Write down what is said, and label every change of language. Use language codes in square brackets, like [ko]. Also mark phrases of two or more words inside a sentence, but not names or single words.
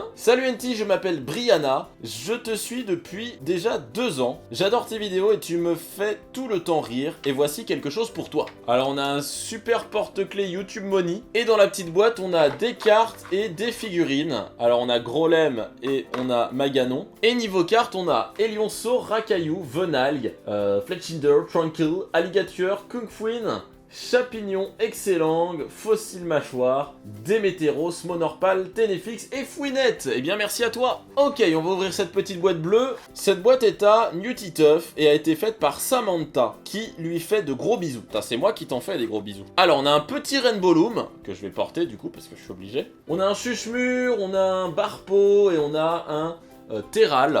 [fr] Salut NT, je m'appelle Brianna. Je te suis depuis déjà 2 ans. J'adore tes vidéos et tu me fais tout le temps rire. Et voici quelque chose pour toi. Alors, on a un super porte-clés YouTube Money. Et dans la petite boîte, on a des cartes et des figurines. Alors, on a Grolem et on a Maganon. Et niveau cartes, on a Elionceau, Racaillou, Venalgue, Fletchinder, Tranquil, Alligator, Kungfuin, Chapignon, Excellang, Fossile Mâchoire, Démétéros, Monorpal, Ténéfix et Fouinette. Eh bien merci à toi. Ok, on va ouvrir cette petite boîte bleue. Cette boîte est à Nutituff et a été faite par Samantha, qui lui fait de gros bisous. Putain, c'est moi qui t'en fais des gros bisous. Alors on a un petit Rainbow Loom, que je vais porter du coup parce que je suis obligé. On a un Chuchemur, on a un Barpo et on a un Terral.